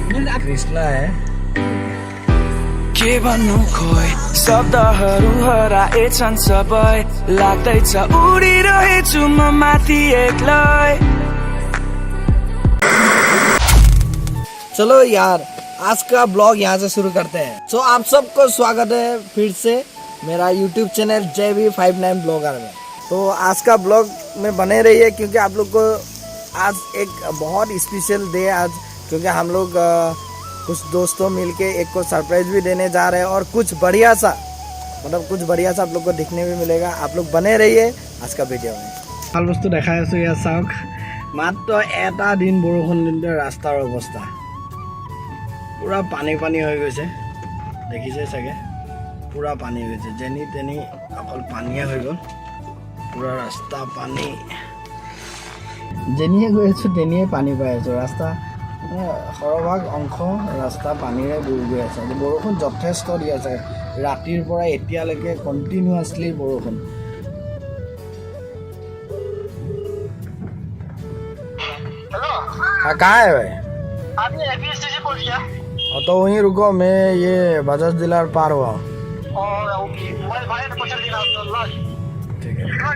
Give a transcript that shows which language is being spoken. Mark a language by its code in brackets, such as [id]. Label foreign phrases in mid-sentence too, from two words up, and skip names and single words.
[hi] कृष्णा है। [ne] के भन्नु खोइ शब्दहरू हराएछन् सबै लाग्दैछ उडिरहेछु म माथि एक्लै। [hi] चलो यार आज का ब्लॉग यहाँ से शुरू करते हैं। तो आप सबको स्वागत है फिर से मेरा YouTube चैनल JB59 ब्लॉगर में। तो आज का ब्लॉग में बने रहिए क्योंकि आप लोग को आज एक बहुत स्पेशल डे आज, क्योंकि हम लोग कुछ दोस्तों मिलके एक को सरप्राइज भी देने जा रहे हैं और कुछ बढ़िया सा आप लोग को देखने भी मिलेगा। आप लोग बने रहिए आज का वीडियो में। [as] ভাল বস্তু দেখাই আছো ইয়াত চাওক, মাত্ৰ এটা দিন বৰষুণ দিনতে ৰাস্তাৰ অৱস্থা পুৰা পানী হৈ গৈছে, দেখিছে চাগে পুৰা পানী হৈ গৈছে, যেনি তেনি অকল পানীয়ে হৈ গ'ল, পুৰা ৰাস্তা পানী, যেনিয়ে গৈ আছোঁ তেনিয়ে পানী পাই আছোঁ। ৰাস্তা সৰহভাগ অংশ ৰাস্তা পানীৰে বুৰি গৈ আছে। বৰষুণ যথেষ্ট দি আছে ৰাতিৰ পৰা এতিয়ালৈকে কণ্টিনিউৱাছলি বৰষুণ। [hi] हाँ कहाँ है भाई? आपने APSTC बोल दिया? तो वहीं रुको, मैं ये बजाज डीलर पार हुआ। ठीक है।